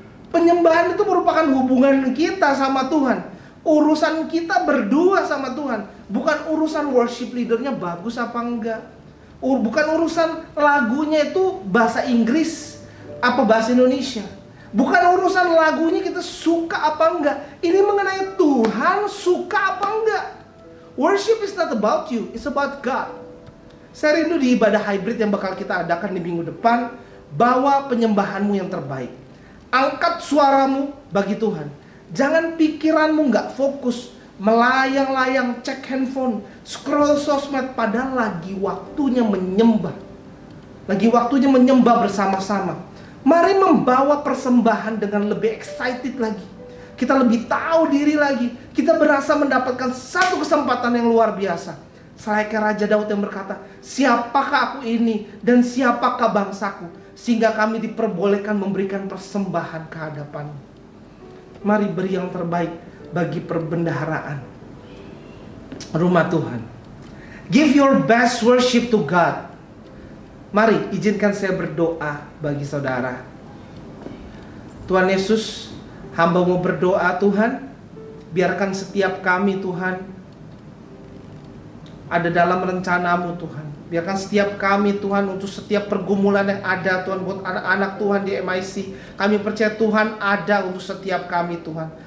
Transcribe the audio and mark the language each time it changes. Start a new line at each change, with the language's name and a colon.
Indonesian: Penyembahan itu merupakan hubungan kita sama Tuhan, urusan kita berdua sama Tuhan, bukan urusan worship leadernya bagus apa enggak, bukan urusan lagunya itu bahasa Inggris apa bahasa Indonesia, bukan urusan lagunya kita suka apa enggak. Ini mengenai Tuhan suka apa enggak.
English: Worship is not about you, it's about God.
Indonesian: Saya rindu di ibadah hybrid yang bakal kita adakan di minggu depan, bawa penyembahanmu yang terbaik. Angkat suaramu bagi Tuhan. Jangan pikiranmu nggak fokus, melayang-layang, cek handphone, scroll sosmed, padahal lagi waktunya menyembah. Lagi waktunya menyembah bersama-sama. Mari membawa persembahan dengan lebih excited lagi. Kita lebih tahu diri lagi. Kita berasa mendapatkan satu kesempatan yang luar biasa. Selayaknya Raja Daud yang berkata, siapakah aku ini dan siapakah bangsaku, sehingga kami diperbolehkan memberikan persembahan ke hadapan-Mu. Mari beri yang terbaik bagi perbendaharaan rumah Tuhan.
English: Give your best worship to God.
Indonesian: Mari izinkan saya berdoa bagi saudara. Tuhan Yesus, hamba mau berdoa Tuhan, biarkan setiap kami Tuhan ada dalam rencana-Mu Tuhan. Biarkan setiap kami Tuhan, untuk setiap pergumulan yang ada Tuhan, buat anak-anak Tuhan di MIC, kami percaya Tuhan ada untuk setiap kami Tuhan.